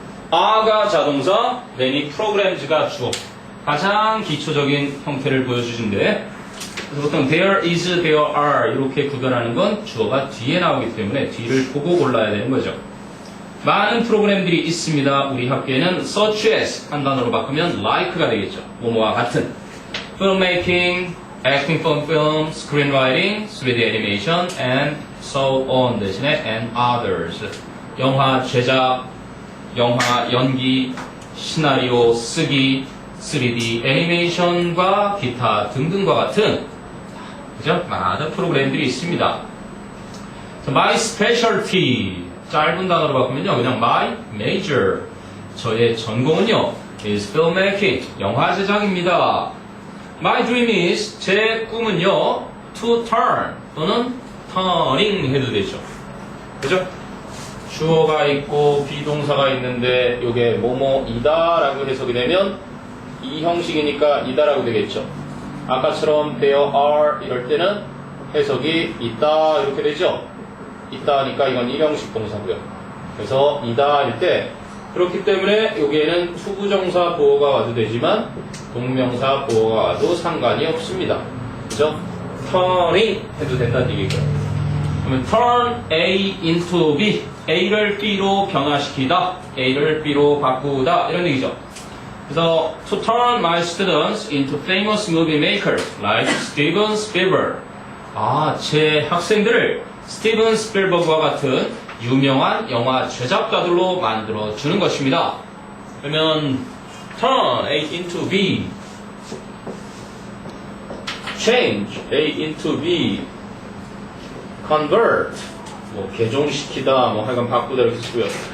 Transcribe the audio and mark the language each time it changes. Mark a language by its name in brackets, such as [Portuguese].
[Korean] 아가 자동사, then이 programs가 주어. 가장 기초적인 형태를 보여주신데 그래서 보통 there is, there are 이렇게 구별하는 건 주어가 뒤에 나오기 때문에 뒤를 보고 골라야 되는 거죠. 많은 프로그램들이 있습니다. 우리 학교에는 such as 한 단어로 바꾸면 like가 되겠죠. 뭐뭐와 같은. [English] filmmaking, acting for film, screenwriting, 3D animation, and so on 대신에 and others. [Korean] 영화 제작, 영화 연기, 시나리오 쓰기, 3D 애니메이션과 기타 등등과 같은 그죠? 많은 프로그램들이 있습니다. [English] My specialty [Korean] 짧은 단어로 바꾸면요 그냥 my major 저의 전공은요 [English] is filmmaking [Korean] 영화 제작입니다. [English] My dream is [Korean] 제 꿈은요 to turn 또는 turning 해도 되죠. 그죠? 주어가 있고 비동사가 있는데 이게 뭐뭐이다 라고 해석이 되면 이 형식이니까 이다라고 되겠죠. 아까처럼 [English] there are [Korean] 이럴 때는 해석이 있다 이렇게 되죠. 있다 하니까 이건 일형식 동사고요. 그래서 이다 할 때 그렇기 때문에 여기에는 후부정사 보어가 와도 되지만 동명사 보어가 와도 상관이 없습니다. 그죠? turning 해도 된다는 얘기고요. 그러면 [English] turn A into B [Korean] A를 B로 변화시키다 A를 B로 바꾸다 이런 얘기죠. [English] 그래서 to turn my students into famous movie makers like Steven Spielberg [Korean] 제 학생들을 스티븐 스필버그와 같은 유명한 영화 제작가들로 만들어 주는 것입니다. 그러면 [English] turn A into B change A into B [Korean] convert 개종시키다 하여간 바꾸다 이렇게 쓰고요.